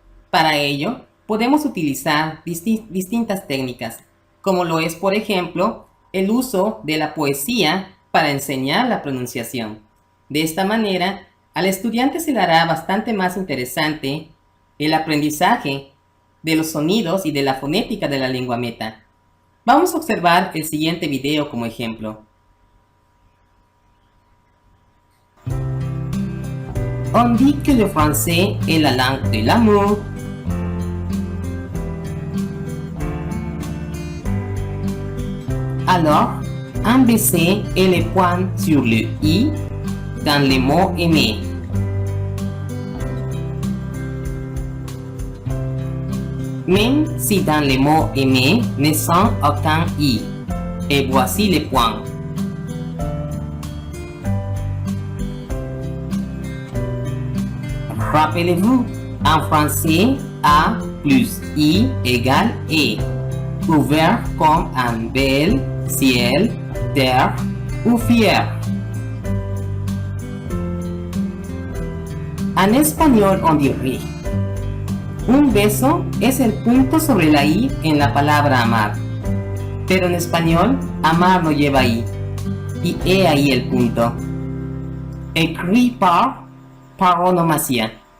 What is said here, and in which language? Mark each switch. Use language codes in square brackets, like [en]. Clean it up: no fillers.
[es] Para ello, podemos utilizar distintas técnicas, como lo es, por ejemplo, el uso de la poesía para enseñar la pronunciación. De esta manera, al estudiante se le hará bastante más interesante el aprendizaje de los sonidos y de la fonética de la lengua meta. Vamos a observar el siguiente video como ejemplo. [fr] On dit que le français est la langue de l'amour. Alors, un baiser et le point sur le i dans les mots aimés. Même si dans les mots aimés ne sont aucun i. Et voici les points. Rappelez-vous, en français, A plus I égale E. Ouvert comme un bel, ciel, terre ou fier. [es] En español [fr] on dirait: [es] un beso es el punto sobre la I en la palabra amar. Pero en español, amar no lleva I. Y he ahí el punto. [fr] Écrit par paronomasia.